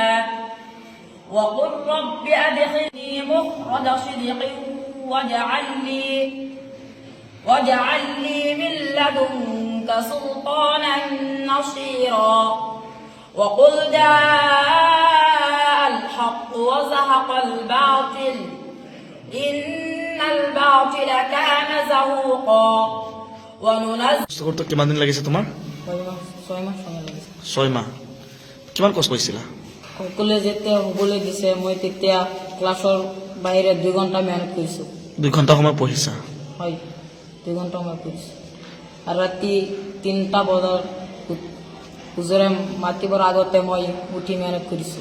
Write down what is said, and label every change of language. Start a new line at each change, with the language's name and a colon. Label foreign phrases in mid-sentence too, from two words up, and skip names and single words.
Arabic: وقل رب أدخلني مخرج صدق واجعل لي من لدنك سلطانا نصيرا. وقل جاء الحق وزهق الباطل إن الباطل كان زهوقا.
Assamese: وننزل কিমান দিন লাগিছে তোমাৰ? 6 মাহ সময় লাগিছে। 6 মাহ। কিমান কষ্ট কৰিছিলা? সকলে যেতিয়া হ'বলৈ দিছে মই তেতিয়া ক্লাছৰ বাহিৰে 2 ঘণ্টা মেহনত কৰিছোঁ। 2 ঘণ্টা সময় পঢ়িছা? হয়, 2 ঘণ্টা সময় পঢ়িছোঁ। আৰু ৰাতি 3টা বজাত হুজুৰে মাতিবৰ আগতে মই উঠি মেহনত কৰিছোঁ।